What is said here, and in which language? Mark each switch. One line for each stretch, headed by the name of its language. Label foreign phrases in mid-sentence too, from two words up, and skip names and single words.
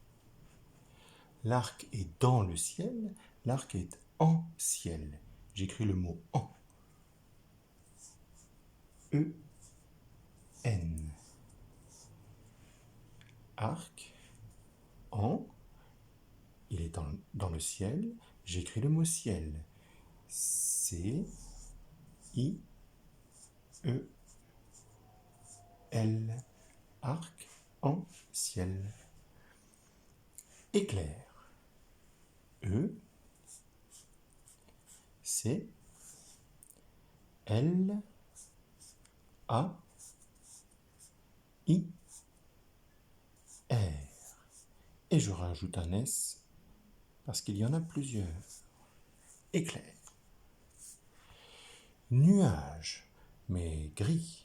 French: L'arc est dans le ciel, l'arc est en ciel. J'écris le mot en. E N. Arc, en, il est dans le ciel. J'écris le mot ciel. C-I-E-L. Arc-en-ciel. Éclair. E-C-L-A-I-R. Et je rajoute un S parce qu'il y en a plusieurs. Éclair. Nuage, mais gris.